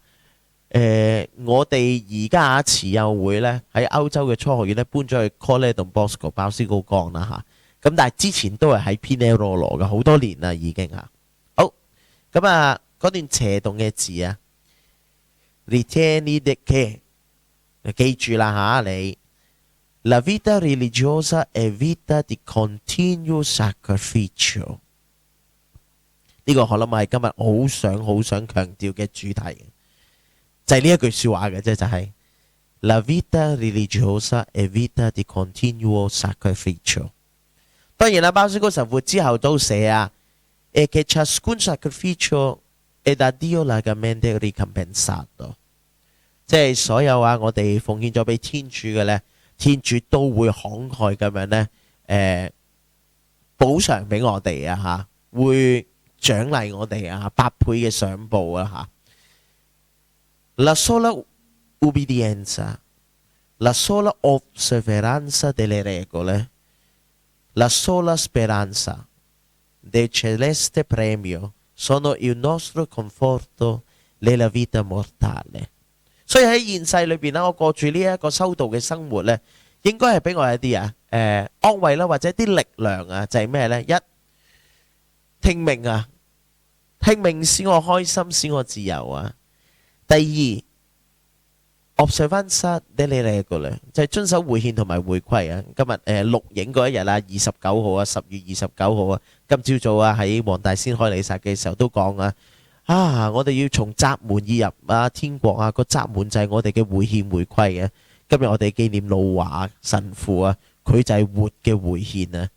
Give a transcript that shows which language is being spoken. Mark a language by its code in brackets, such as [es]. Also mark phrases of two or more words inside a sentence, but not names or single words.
[yue] 我哋而家慈幼會咧喺歐洲嘅初學院咧搬咗去 Colle Don Bosco 鮑思高崗啦嚇，咁但係之前都係喺 Pinerolo 嘅好多年啦已經嚇。好，咁啊嗰段斜動嘅字啊 ， [it] Ritieni che [yue] 記住啦嚇你 ， [it] La vita religiosa è vita di continuo sacrificio。 [yue] 呢個我諗係今日好想強調嘅主題，就係呢一句説話嘅啫，就係 [it] La vita religiosa è vita di continuo sacrificio。 [yue] 當然啦，鮑思高神父之後都寫啊 [it] ，e che ciascun sacrificio è da Dio largamente ricompensato。 [yue] 即係所有啊，我哋奉獻咗俾天主嘅咧，天主都會慷慨咁樣咧，補償俾我哋啊嚇，會獎勵我哋啊8倍嘅賞報啊嚇。 [it] La sola ubbidienza, la sola osservanza delle regole, la sola speranza del celeste premio sono il nostro conforto nella vita mortale。 [yue] 所以喺現世裏邊咧，我過住呢一個修道嘅生活咧，應該係俾我一啲安慰啦，或者啲力量啊，就係咩咧？一聽命啊，聽命使我開心，使我自由啊。第二 [it] observanza delle regole [yue] 就係遵守會憲同埋會規啊。今日錄影嗰一日啦，29號啊，10月29號啊，今朝早啊喺黃大仙開彌撒嘅時候都講啊。我哋要從窄門而入啊，天國啊，個窄門就係我哋嘅會憲會規啊。今日我哋紀念路華神父啊，佢就係活嘅會憲啊。